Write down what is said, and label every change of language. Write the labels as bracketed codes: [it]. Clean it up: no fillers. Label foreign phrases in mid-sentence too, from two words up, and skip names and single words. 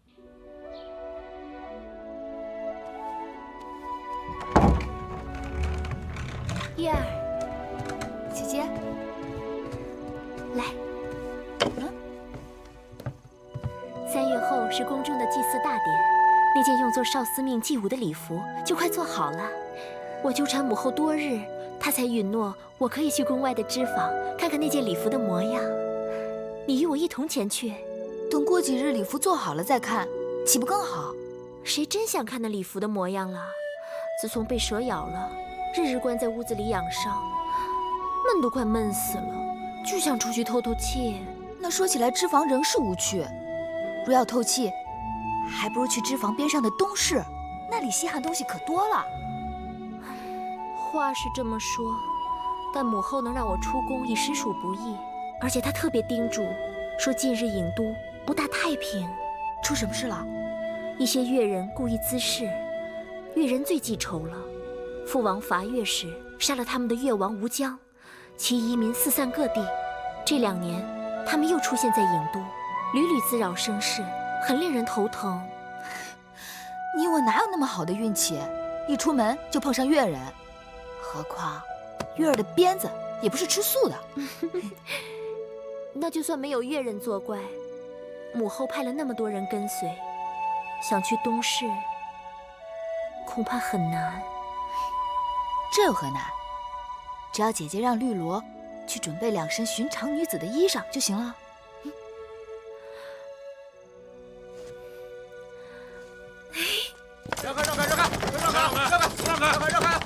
[zh] 月兒，姐姐，来。3月後是宫中的祭祀大典，那件用作少司命祭舞的禮服就快做好了。我糾纏母後多日，她才允諾我可以去宮外的織坊看看那件禮服的模樣。你與我一同前去。等過幾日禮服做好了再看，豈不更好？誰真想看那禮服的模樣了？自從被蛇咬了，日日關在屋子裡養傷，悶都快悶死了，就想出去透透氣。那說起來，織坊仍是無趣。若要透氣，還不如去織坊邊上的東市，那裡稀罕東西可多了。話是這麼說，但母後能讓我出宮已實屬不易，而且她特別叮囑，說近日郢都不大太平。出什麼事了？一些越人故意滋事，越人最記仇了。父王伐越時，殺了他們的越王吳江，其遺民四散各地。這2年，他們又出現在郢都，屢屢滋擾生事，很令人頭疼。你我哪有那麼好的運氣？一出門就碰上越人，何況月兒的鞭子也不是吃素的。那就算沒有越人作怪，母後派了那麼多人跟隨，想去東市，恐怕很難。這有何難？只要姐姐讓綠蘿去準備2身尋常女子的衣裳就行了。讓開！讓開！讓開！讓開！讓開！讓開！讓開！讓開！